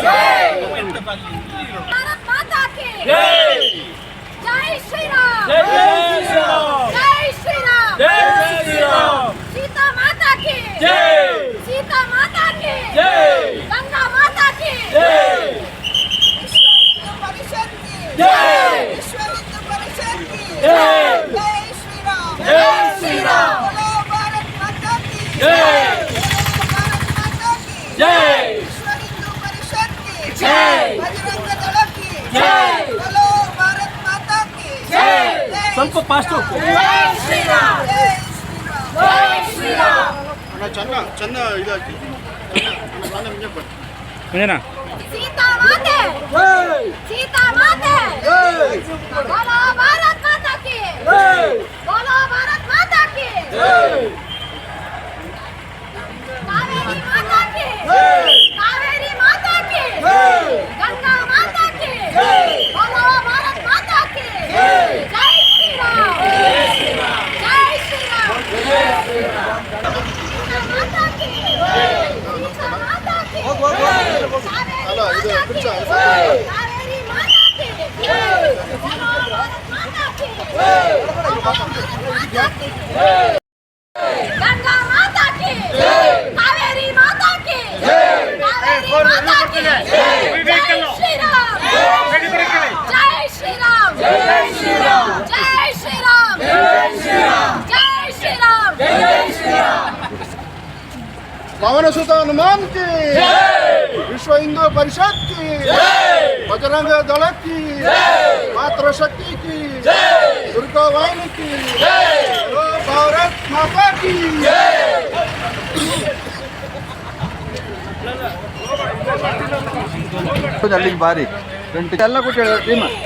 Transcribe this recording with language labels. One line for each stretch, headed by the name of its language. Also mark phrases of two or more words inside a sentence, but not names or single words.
Hindi: भारत माता की जय जय श्री राम जय जय श्री राम जय श्री राम जय श्री राम सीता माता की जय सीता माता की जय गंगा माता की जय परिषद की जय विश्व हिंदू परिषद की जय जय श्री राम जय श्री राम बोलो भारत माता की जय भारत माता की जय विश्व हिंदू परिषद की जय बजरंग दल की जय बोलो भारत माता की जय जय
Kannada: ಸ್ವಲ್ಪ ಫಾಸ್ಟ್
Hindi: जय श्री राम जय श्री राम जय श्री राम
Kannada: ಅಣ್ಣ ಚೆನ್ನ ಇದಾಕಿ
Hindi: सीता माते जय सीता माते जय बोलो भारत माता की जय बोलो भारत माता की जय कावेरी माता की जय कावेरी माता की जय गंगा माता की जय बोलो भारत माता की जय जय श्री राम जय श्री राम जय श्री राम जय श्री राम सीता माता की सीता माता की कावेरी माता की बोलो भारत माता की बोलो भारत माता की गंगा माता की कावेरी माता की कावेरी माता की जय श्री राम जय श्री राम जय श्री राम जय श्री राम जय श्री राम जय श्री राम जय श्री राम पवन सुत हनुमान की विश्व हिंदू परिषद की बजरंग दल की मातृशक्ति की दुर्गा वाहिनी की बोलो भारत माता की
Kannada: ಅಲ್ಲಿಗೆ ಬಾರಿ ಎಲ್ಲ ಕೊಟ್ಟು ಟೀಮ್